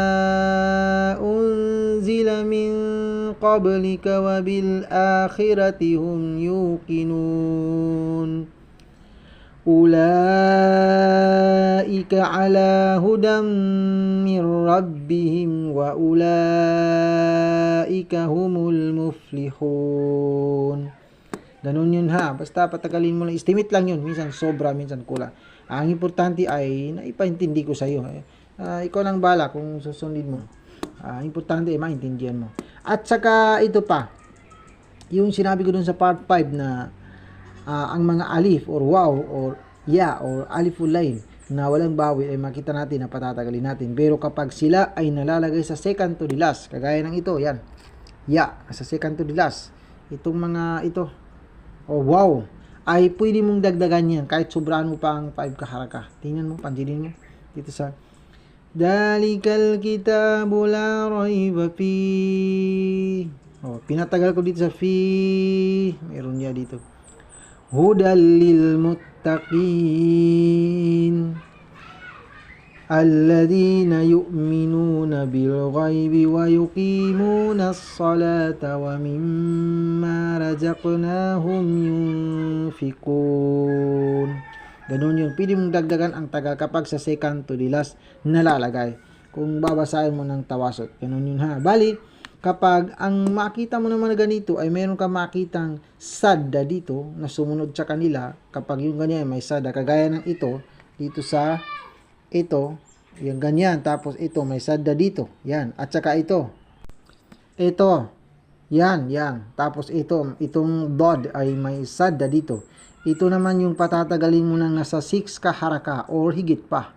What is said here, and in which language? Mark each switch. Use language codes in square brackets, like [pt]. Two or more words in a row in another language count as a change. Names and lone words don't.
[ar] أنزل من قبلك وبالآخرة هم يوقنون أولئك على هدى من ربهم وأولئك هم المفلحون. [tl] Ganun yun ha, basta patagalin mo lang, estimate lang yun, minsan sobra, minsan kulang. Ang importante ay naipaintindi ko sa iyo. Ikaw lang bala kung susundin mo. Importante ay maintindihan mo. At saka ito pa, yung sinabi ko dun sa part 5 na ang mga alif or waw or ya or aliful line na walang bawi ay makita natin na patatagalin natin. Pero kapag sila ay nalalagay sa [en] second to the last, [tl] kagaya ng ito, yan, ya, sa [en] second to the last, [tl] itong mga ito, o wow, ay pwede mong dagdagan yan kahit sobrahan mo pa ang 5 kaharaka. Tingnan mo, pansinin mo dito sa [ar] ذلك الكتاب لا ريب فيه. [tl] Pinatagal ko dito sa fi. Meron niya dito. [ar] هدى للمتقين الذين يؤمنون بالغيب ويقيمون الصلاة ومما رزقناهم ينفقون. [tl] Ganun yun. Pwede mong dagdagan ang tagal kapag sa [en] second to the last [tl] nalalagay. Kung babasahin mo ng tawasot. Ganun yun ha. Bali, kapag ang makita mo naman na ganito ay meron ka makitang sadda dito na sumunod sa kanila, kapag yung ganyan may sadda, kagaya ng ito, dito sa ito, yung ganyan, tapos ito, may sadda dito, yan, at saka ito, yan, tapos itong dod ay may sadda dito, ito naman yung patatagalin mo ng nasa 6 kaharaka or higit pa.